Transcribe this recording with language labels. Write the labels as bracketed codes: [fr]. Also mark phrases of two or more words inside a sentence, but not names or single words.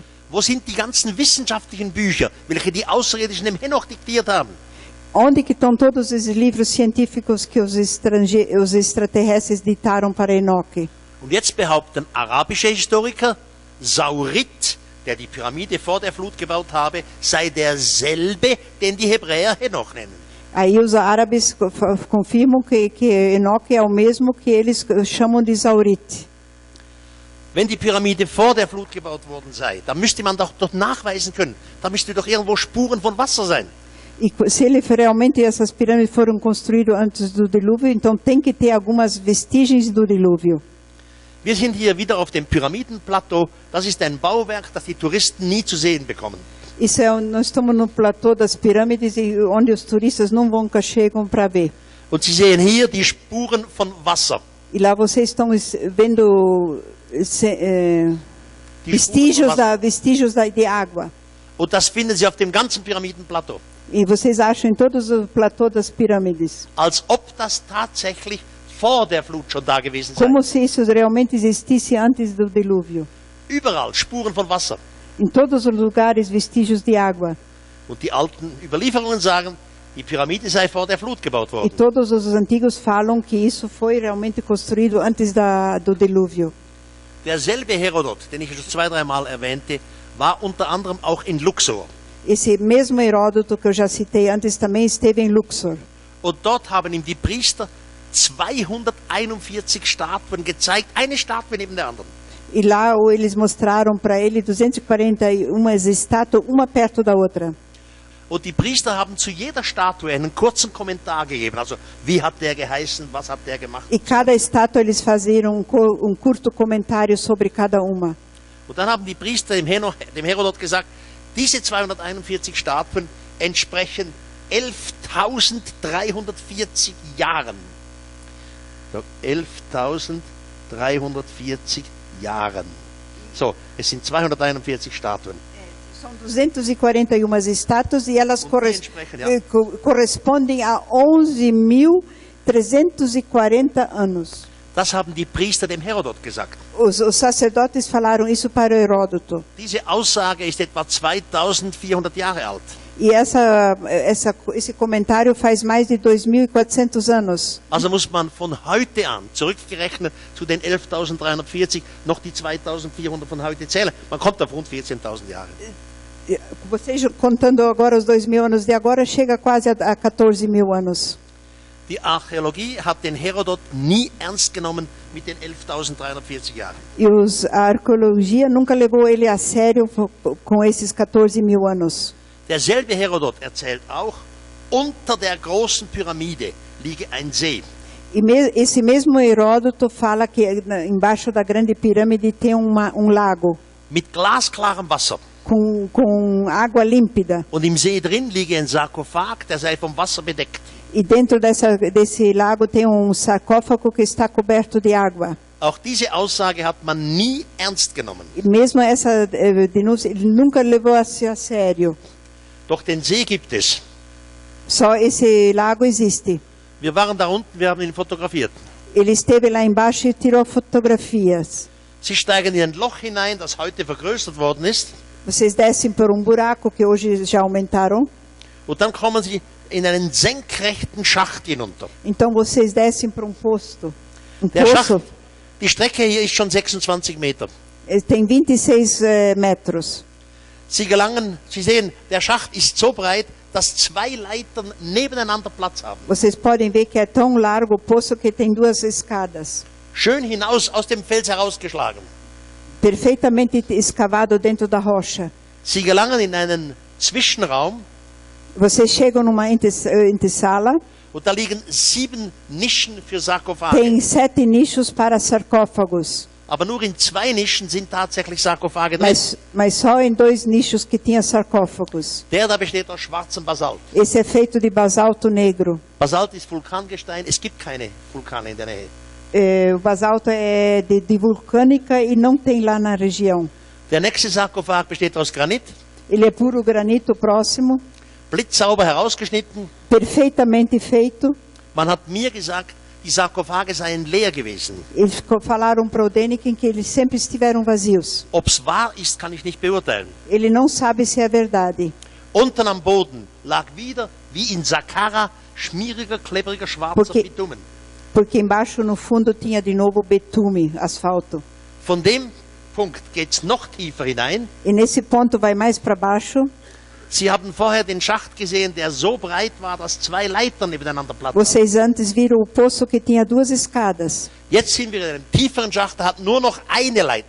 [de] Wo sind die ganzen wissenschaftlichen Bücher, welche die Außerirdischen dem Henoch diktiert haben? [pt] Onde que estão todos esses livros científicos que os extraterrestres ditaram para Enoque? [de] Und jetzt behaupten arabische Historiker, Saurit, der die Pyramide vor der Flut gebaut habe, sei derselbe, den die Hebräer Henoch nennen. [pt] Aí os árabes confirmam que Enoque é o mesmo que eles chamam de Saurit. [de] Wenn die Pyramide vor der Flut gebaut worden sei, dann müsste man doch nachweisen können. Da müsste doch irgendwo Spuren von Wasser sein. [pt] E se realmente essas pirâmides foram construídas antes do dilúvio, então tem que ter algumas vestígios do dilúvio. [de] Wir sind hier wieder auf dem Pyramidenplateau. Das ist ein Bauwerk, das die Touristen nie zu sehen bekommen. [pt] Nós estamos no platô das pirâmides, onde os turistas nunca chegam para ver. [de] Und Sie sehen hier die Spuren von Wasser. [pt] E lá vocês estão vendo vestígios de água. [de] Und das finden Sie auf dem ganzen Pyramidenplateau. [pt] E vocês acham em todos os platôs das pirâmides. [de] Als ob das tatsächlich vor der Flut schon da gewesen sei. [pt] Como se isso realmente existisse antes do dilúvio. [de] Überall Spuren von Wasser. [pt] Em todos os lugares vestígios de água. [de] Und die alten Überlieferungen sagen, die Pyramide sei vor der Flut gebaut [pt] E [de] worden. [pt] todos os antigos falam que isso foi realmente construído antes do dilúvio. [de] Derselbe Herodot, den ich schon 2-3 Mal erwähnte, war unter anderem auch in Luxor. [pt] Esse mesmo Heródoto que eu já citei antes também esteve em Luxor. [de] Und dort haben ihm die Priester 241 Statuen gezeigt, eine Statue neben der anderen. [pt] E lá eles mostraram para ele 241 estátuas, uma perto da outra. [de] Und die Priester haben zu jeder Statue einen kurzen Kommentar gegeben. Also, wie hat der geheißen, was hat der gemacht? [pt] E cada estátua eles faziam curto comentário sobre cada uma. [de] Und dann haben die Priester dem Herodot gesagt, diese 241 Statuen entsprechen 11.340 Jahren. So, 11.340 Jahren. So, es sind 241 Statuen. [pt] São 241 estátuas e elas correspondem a 11.340 anos. [de] Das haben die Priester dem Herodot gesagt. [pt] Os sacerdotes falaram isso para o Heródoto. [de] Diese Aussage ist etwa 2400 Jahre alt. [pt] E esse comentário faz mais de 2.400 anos. [de] Also muss man von heute an, zurückgerechnet zu den 11.340, noch die 2.400 von heute zählen. Man kommt auf rund 14.000 Jahre. [pt] Vocês contando agora os 2.000 anos de agora, chega quase a 14.000 anos. [de] Die Archäologie hat den Herodot nie ernst genommen mit den 11.340 Jahren. [pt] E a arqueologia nunca levou ele a sério com esses 14.000 anos. [de] Derselbe Herodot erzählt auch, unter der großen Pyramide liege ein See. [pt] E esse mesmo Heródoto fala que embaixo da grande pirâmide tem lago. [de] Mit glasklarem Wasser. [pt] Com água límpida. [de] Und im See drin liege ein Sarkophag, der sei vom Wasser bedeckt. [pt] E dentro desse lago tem sarcófago que está coberto de água. [de] Auch diese Aussage hat man nie ernst genommen. [pt] E mesmo essa denúncia ele nunca levou a sério. [de] Doch den See gibt es. [pt] Só esse lago existe. [de] Wir waren da unten, wir haben ihn fotografiert. [pt] Ele esteve lá embaixo e tirou fotografias. [de] Sie steigen in ein Loch hinein, das heute vergrößert worden ist. [pt] Vocês descem por buraco que hoje já aumentaram. [de] Und dann kommen sie in einen senkrechten Schacht hinunter. [pt] Então vocês descem para posto. [de] Der Schacht, die Strecke hier ist schon 26 Meter. [pt] Tem 26 metros. [de] Sie sehen, der Schacht ist so breit, dass 2 Leitern nebeneinander Platz haben. [pt] Vocês podem ver que é tão largo o poço que tem 2 escadas. [de] Schön hinaus aus dem Fels herausgeschlagen. [pt] Perfeitamente escavado dentro da rocha. [de] Sie gelangen in einen Zwischenraum [pt] Vocês chegam numa antessala, [de] und da liegen 7 Nischen für Sarkophage. [pt] tem 7 nichos para sarcófagos, [de] Aber nur in 2 Nischen sind tatsächlich Sarkophage drin. [pt] mas só em 2 nichos que tinha sarcófagos. [de] Der da besteht aus schwarzem Basalt. [pt] Esse é feito de basalto negro. [de] Basalt ist Vulkangestein, es gibt keine Vulkane in der Nähe. [pt] O basalto é de vulcânica e não tem lá na região. [de] Der nächste Sarkophag besteht aus Granit, [pt] Ele é puro granito próximo, [de] blitzsauber herausgeschnitten. [pt] perfeitamente feito. [de] Man hat mir gesagt, die Sarkophage seien leer gewesen. [pt] Eles falaram para o Däniken que eles sempre estiveram vazios. [de] Ob es wahr ist, kann ich nicht beurteilen. [pt] Ele não sabe se é verdade. [de] Unten am Boden lag wieder, wie in Saqqara, schmieriger, klebriger, schwarzer Bitumen. [pt] Porque embaixo, no fundo, tinha de novo betume, asfalto. [de] Von dem Punkt geht es noch tiefer hinein. [pt] E nesse ponto vai mais para baixo. [de] Sie haben vorher den Schacht gesehen, der so breit war, dass 2 Leitern nebeneinander Platz [pt] Vocês antes viram o poço que tinha 2 escadas. [de] Jetzt sind wir in einem tieferen Schacht, der hat nur noch eine Leiter.